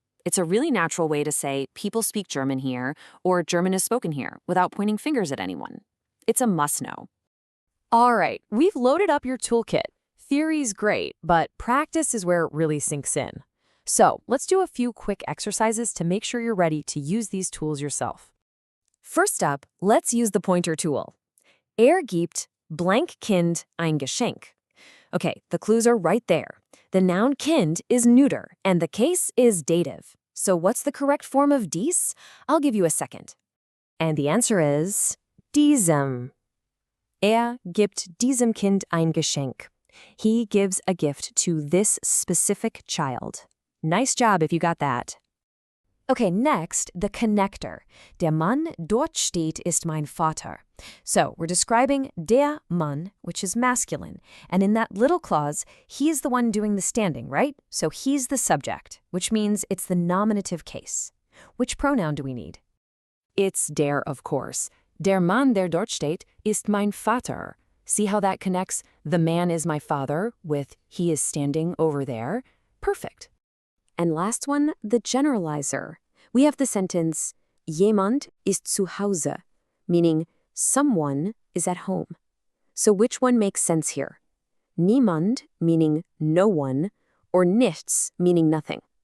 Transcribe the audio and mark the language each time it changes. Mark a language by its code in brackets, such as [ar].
[en] It's a really natural way to say people speak German here or German is spoken here without pointing fingers at anyone. It's a must-know. All right, we've loaded up your toolkit. Theory's great, but practice is where it really sinks in. So let's do a few quick exercises to make sure you're ready to use these tools yourself. First up, let's use the pointer tool. Er gibt blank Kind ein Geschenk. Okay, the clues are right there. The noun kind is neuter, and the case is dative. So what's the correct form of dies? I'll give you a second. And the answer is diesem. [de] Er gibt diesem Kind ein Geschenk. [en] He gives a gift to this specific child. Nice job if you got that. Okay, next, the connector. [de] Der Mann dort steht ist mein Vater. [en] So we're describing der Mann, which is masculine. And in that little clause, he's the one doing the standing, right? So he's the subject, which means it's the nominative case. Which pronoun do we need? It's der, of course. [de] Der Mann, der dort steht, ist mein Vater. [en] See how that connects the man is my father with he is standing over there? Perfect. And last one, the generalizer. We have the sentence, jemand ist zu Hause, meaning someone is at home. So which one makes sense here? Niemand, meaning no one, or nichts, meaning nothing?